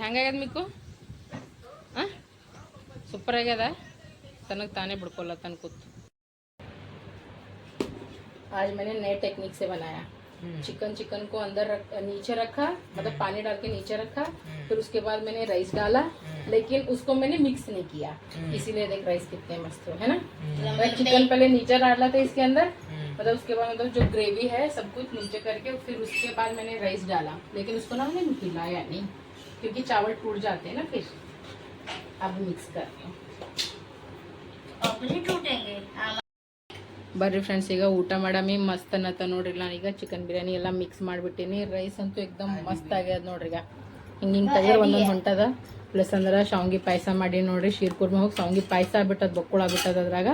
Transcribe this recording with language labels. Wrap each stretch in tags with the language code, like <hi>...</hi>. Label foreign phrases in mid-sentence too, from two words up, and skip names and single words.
<kn>ಹೆಂಗಾಗ್ಯದ ಮಿಕ್ಕು? ಹಾಂ, ಸೂಪರ್ ಆಗ್ಯದ. ತನಗೆ ತಾನೇ ಬಿಡ್ಕೊಲ್ಲ</kn> <hi>ತन खुद. आज मैंने नए टेक्निक से बनाया। चिकन को अंदर नीचे रखा, मतलब पानी डाल के नीचे रखा, फिर उसके बाद मैंने राइस डाला, लेकिन उसको मैंने मिक्स नहीं किया, इसीलिए देख राइस कितने मस्त हो, है ना। चिकन पहले नीचे डाला था इसके अंदर, मतलब उसके बाद मतलब जो ग्रेवी है सब कुछ नीचे करके फिर उसके बाद मैंने राइस डाला, लेकिन उसको ना मैंने हिलाया नहीं क्योंकि चावल टूट जाते हैं ना फिर। अब मिक्स करते हैं, ಟೂಟೆಂಗೆ.</hi> <kn>ಬರ್ರಿ ಫ್ರೆಂಡ್ಸ್ ಈಗ ಊಟ ಮಾಡಾಮಿ. ಮಸ್ತ್ ಅನ್ನತ್ತ ನೋಡ್ರಿ. ನಾನೀಗ ಚಿಕನ್ ಬಿರಿಯಾನಿ ಎಲ್ಲ ಮಿಕ್ಸ್ ಮಾಡಿಬಿಟ್ಟಿನಿ. ರೈಸ್ ಅಂತೂ</kn> <hi>एकदम मस्त</hi> <kn>ಆಗ್ಯದ ನೋಡ್ರಿ. ಈಗ ಹಿಂಗೆ ತೆಗೆದ್ರೆ ಒಂದೊಂದು ಹೊಂಟದ. ಪ್ಲಸ್ ಅಂದ್ರೆ ಶಾವ್ಗಿ ಪಾಯಸ ಮಾಡಿ ನೋಡ್ರಿ. ಶಿರ್ಕುರ್ಮ ಹೋಗಿ ಶಾವ್ಗಿ ಪಾಯಸ ಆಗ್ಬಿಟ್ಟದ, ಬಕ್ಕುಳ ಆಗ್ಬಿಟ್ಟದ ಅದ್ರಾಗ.</kn>